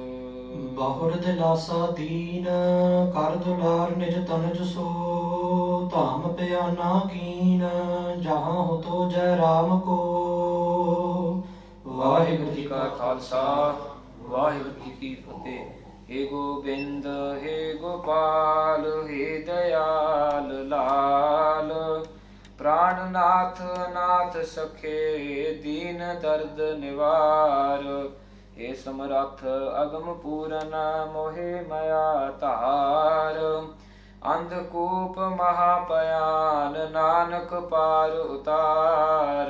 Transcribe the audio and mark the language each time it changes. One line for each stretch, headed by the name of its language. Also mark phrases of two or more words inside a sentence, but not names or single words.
Punjabi: ਬਹੁਰ ਦਿਲਾਸਾ ਦੀਨ ਕਰ ਦੁਲਾਰ ਨਿਜ ਤਨਜ ਸੋ ਧਾਮ ਪਿਆਨਾ ਕੀਨ ਜਹਾਂ ਹੋ ਤੋ ਜੈ ਰਾਮ ਕੋ। ਵਾਹਿਗੁਰੂ ਜੀ ਕਾ ਖਾਲਸਾ ਵਾਹਿਗੁਰੂ ਜੀ ਕੀ ਫਤਿਹ।
Hindi: हे गोबिंद हे गोपाल हे दयाल लाल, प्राणनाथ नाथ सखे दीन दर्द निवार। हे समरथ अगम पूरन मोहे मया तार, अंधकूप महापयान नानक पार उतार।